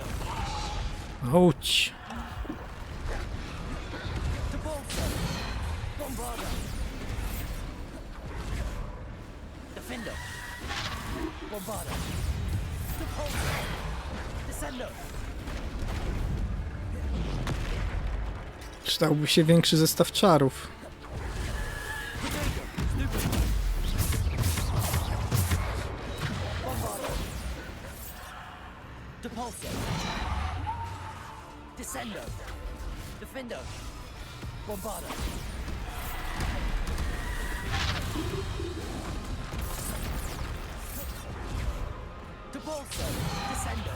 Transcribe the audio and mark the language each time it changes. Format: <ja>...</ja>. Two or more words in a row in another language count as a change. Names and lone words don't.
<pl>Ouch. Depulso. Bombarda. Defendo. Bombarda. Depulso. Descendo. Przydałby się większy zestaw czarów. Bombarda. Depulso. Descendo. Defendo. Bombarda. Depulso. Descendo.</pl>